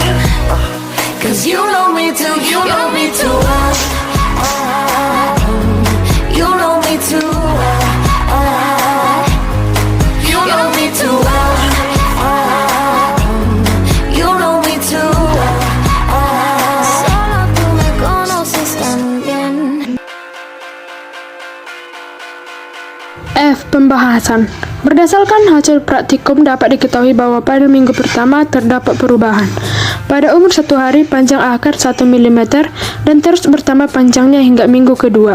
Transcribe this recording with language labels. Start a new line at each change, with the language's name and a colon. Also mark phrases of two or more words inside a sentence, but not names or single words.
English: 'Cause you know me too, you know me too well. You know me too well. You know me too well. You know me too well.
Spanish: Solo tú me conoces tan bien.
Indonesian: F. Pembahasan. Berdasarkan hasil praktikum dapat diketahui bahwa pada minggu pertama terdapat perubahan. Pada umur 1 hari, panjang akar 1 mm dan terus bertambah panjangnya hingga minggu kedua.